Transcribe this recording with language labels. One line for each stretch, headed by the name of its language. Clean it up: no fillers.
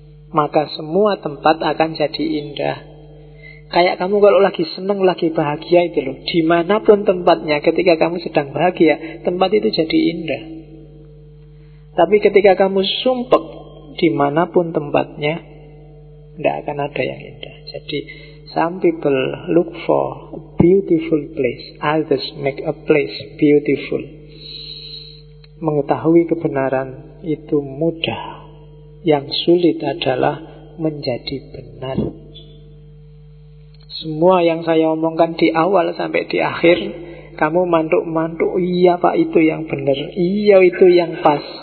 Indonesian: Maka semua tempat akan jadi indah. Kayak kamu kalau lagi senang, lagi bahagia itu loh, dimanapun tempatnya, ketika kamu sedang bahagia, tempat itu jadi indah. Tapi ketika kamu sumpek, dimanapun tempatnya, tidak akan ada yang indah. Jadi,
English: some people look for a beautiful place. Others make a place beautiful.
Indonesian: Mengetahui kebenaran itu mudah. Yang sulit adalah menjadi benar. Semua yang saya omongkan di awal sampai di akhir, kamu mantuk-mantuk, iya Pak itu yang benar, iya itu yang pas.